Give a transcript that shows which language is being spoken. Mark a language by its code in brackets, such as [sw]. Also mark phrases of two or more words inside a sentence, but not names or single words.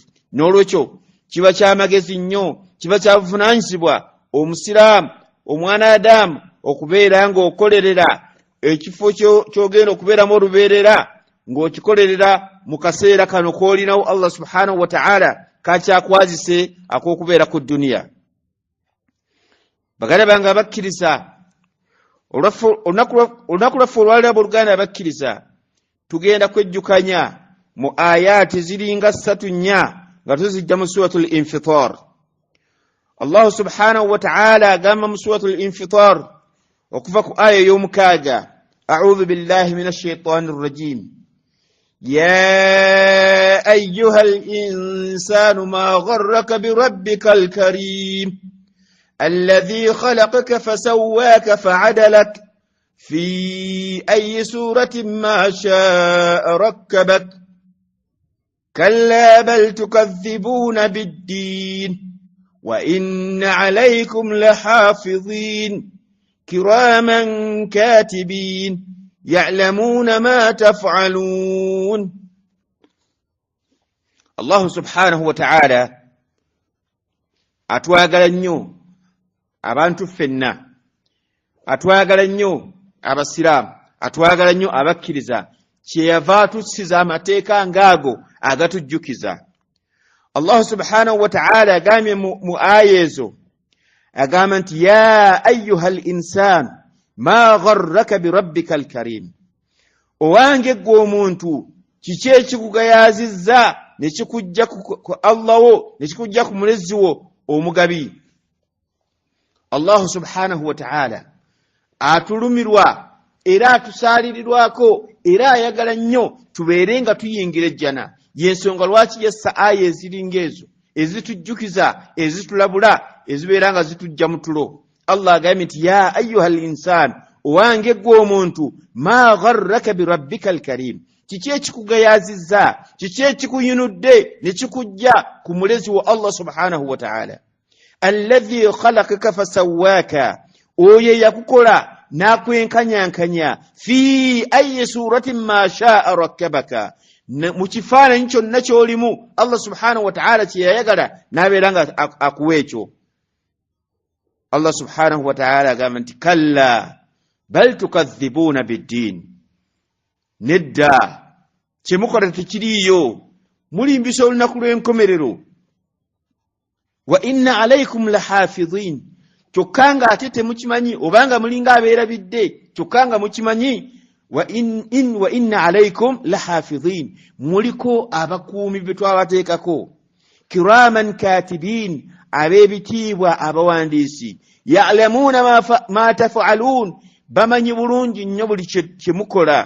[lg] N'olwekyo kiba kyamagezi nnyo, kiba kyabuvunaanyizibwa omusiraamu, omwana Adamu okubeera ng'okolerera ekifo ky'ogenda okubeeramu olubeerera ng'okikolerera mu kaseera kano k'olinawo [ar] الله سبحانه وتعالى [lg] kakyakwazise ak'okubeera ku dduniya. Baganda bange abakkiriza, olunaku lwaffe olwalira abooluganda abakkiriza tugenda kwejjukanya mu ayaati ziringa 3 nga tuzijja mu [ar] سورة الانفطار. الله سبحانه وتعالى [lg] agamba mu [ar] سورة الانفطار [lg] okuva ku aya y'omukaaga, [ar] أعوذ بالله من الشيطان الرجيم. يا أيها الإنسان ما غرك بربك الكريم الذي خلقك فسواك فعدلك في أي صورة ما شاء ركبك كلا بل تكذبون بالدين وإن عليكم لحافظين كراما كاتبين يعلمون ما تفعلون. الله سبحانه وتعالى [lg] atwagala nnyo abantu ffenna, atwagala nnyo abasiraamu, atwagala nnyo abakkiriza, kyeyava atusiza amateeka ngaago agatujjukiza. [ar] الله سبحانه وتعالى [lg] agambye mu aya ezo, agamba nti [ar] يا أيها الإنسان ما غرك بربك الكريم, [lg] owange gwe omuntu kiki ekikugayazizza ne kikujja ku Allah wo ne kikujja ku mulezi wo omugabi. [ar] الله سبحانه وتعالى [lg] atulumirwa era atusaalirirwako era ayagala nnyo tubeere nga tuyingira ejjana. Yensonga lwaki yessa aya eziringa ezo ezitujjukiza, ezitulabula, ezibeera nga zitujja mu tulo. Allah agambye nti [ar] يا أيها الإنسان, [lg] owange gwe omuntu, [ar] ما غرك بربك الكريم, [lg] kiki ekikugayazizza, kiki ekikuyinudde ne kikujja ku mulezi wa [ar] الله سبحانه وتعالى. الذي خلقك فسواك, [lg] oyo yakukola n'akwenkanyankanya, [ar] في أي صورة ما شاء ركبك, [lg] mu kifaananyi kyonna ky'olimu [ar] الله سبحانه وتعالى [lg] kye yayagala n'abeera nga akuwa ekyo. [ar] الله سبحانه وتعالى [lg] agamba nti [ar] كلا بل تكذبون بالدين, [lg] nedda kyemukola tekiriiyo mulimbisa olunaku lw'enkomerero [ar] وإن عليكم لحافظين [lg] kyokka nga ate temukimanyi obanga mulinga abeerabidde kyokka nga mukimanyi [ar] وإن عليكم لحافظين [lg] muliko abakuumi be twabateekako [ar] كراما كاتبين [lg] ab'ebitiibwa abawandiisi [ar] يعلمون ما تفعلون [lg] bamanyi bulungi nnyo buli kye mukola.